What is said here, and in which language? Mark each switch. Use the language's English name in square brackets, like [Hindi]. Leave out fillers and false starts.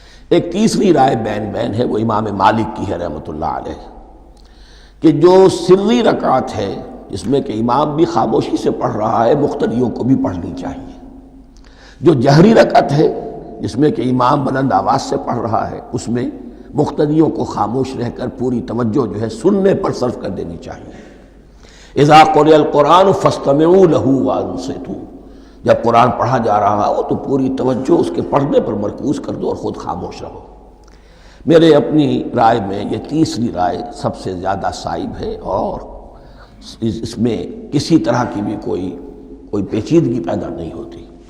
[Urdu] ایک تیسری رائے بین بین ہے، وہ امام مالک کی ہے رحمۃ اللہ علیہ، کہ جو سری رکعت ہے جس میں کہ امام بھی خاموشی سے پڑھ رہا ہے مقتدیوں کو بھی پڑھنی چاہیے. جو جہری رکعت ہے جس میں کہ امام بلند آواز سے پڑھ رہا ہے اس میں مقتدیوں کو خاموش رہ کر پوری توجہ جو ہے سننے پر صرف کر دینی چاہیے. [Arabic] اذا قرئ القرآن فاستمعوا له وانصتوا. [Urdu] جب قرآن پڑھا جا رہا ہو تو پوری توجہ اس کے پڑھنے پر مرکوز کر دو اور خود خاموش رہو. میرے اپنی رائے میں یہ تیسری رائے سب سے زیادہ صائب ہے اور اس میں کسی طرح کی بھی کوئی پیچیدگی پیدا نہیں ہوتی.